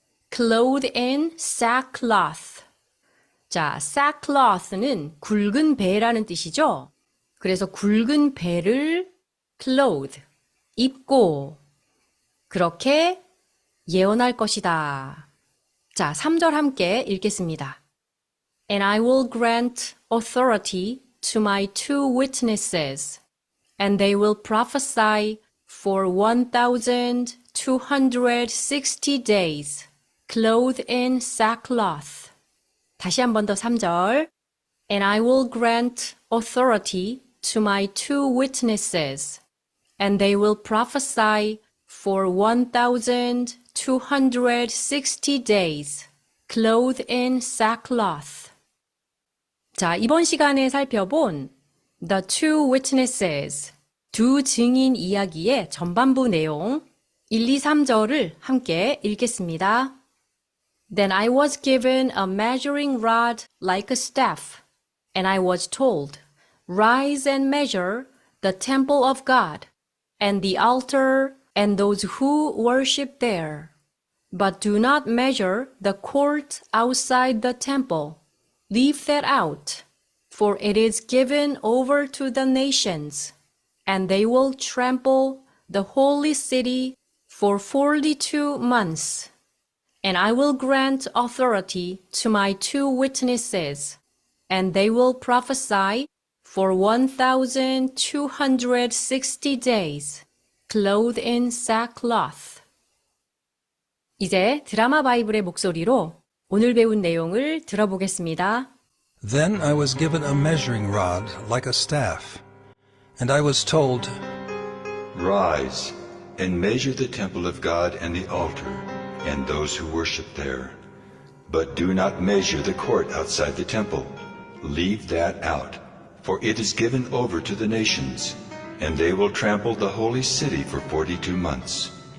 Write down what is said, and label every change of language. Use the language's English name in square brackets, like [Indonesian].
[English] clothed in sackcloth. [Korean] 자, sackcloth는 굵은 배라는 뜻이죠. 그래서 굵은 배를 clothe, 입고 그렇게 예언할 것이다. 자, 3절 함께 읽겠습니다. [English] And I will grant authority to my two witnesses, and they will prophesy for 1260 days, clothed in sackcloth. [Korean] 다시 한 번 더 3절. [English] And I will grant authority to my two witnesses, and they will prophesy for 1260 days, clothed in sackcloth. [Korean] 자, 이번 시간에 살펴본 [English] The two witnesses. [Korean] 두 증인 이야기의 전반부 내용 1, 2, 3절을 함께 읽겠습니다. [English] Then I was given a measuring rod like a staff, and I was told, Rise and measure the temple of God, and the altar, and those who worship there. But do not measure the court outside the temple. Leave that out, for it is given over to the nations, and they will trample the holy city for 42 months. And I will grant authority to my two witnesses, and they will prophesy for 1,260 days, clothed in sackcloth. [Korean] 이제 드라마 바이블의 목소리로 오늘 배운 내용을 들어보겠습니다. [English] Then I was given a measuring rod like a staff, and I was told, Rise and measure the temple of God and the altar, and those who worship there. But do not measure the court outside the temple. Leave that out, for it is given over to the nations, and they will trample the holy city for 42 months.